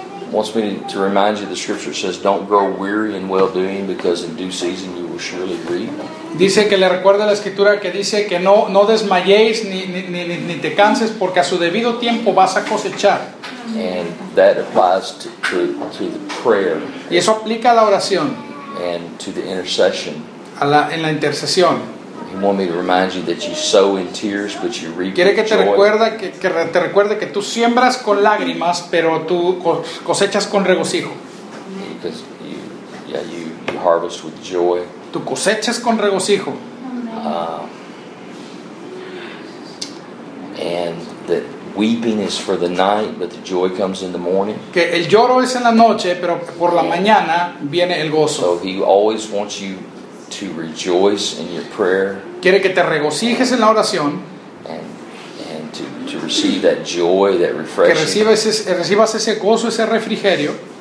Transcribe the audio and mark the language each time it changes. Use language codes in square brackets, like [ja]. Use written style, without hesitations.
[en] wants me to remind you the scripture says don't grow weary in well doing because in due season you will surely reap. [es] Dice que le recuerda la escritura que dice que no desmayéis ni te canses porque a su debido tiempo vas a cosechar. [en] And that applies to the prayer. [es] Y eso aplica a la oración. [en] And to the intercession. [es] En la intercesión. [en] He wants me to remind you that you sow in tears, but you reap in joy. [es] Quiere que te recuerde que recuerde que tú siembras con lágrimas, pero tú cosechas con regocijo. [en] Because you harvest with joy. [es] Tú cosechas con regocijo. [en] And that weeping is for the night, but the joy comes in the morning. [es] Que el lloro es en la noche, pero por la mañana viene el gozo. [en] So he always wants you to rejoice in your prayer. [es] Quiere que te regocijes en la oración. [en] And to receive that joy, that refreshing. [es] Que recibas ese gozo, ese refrigerio.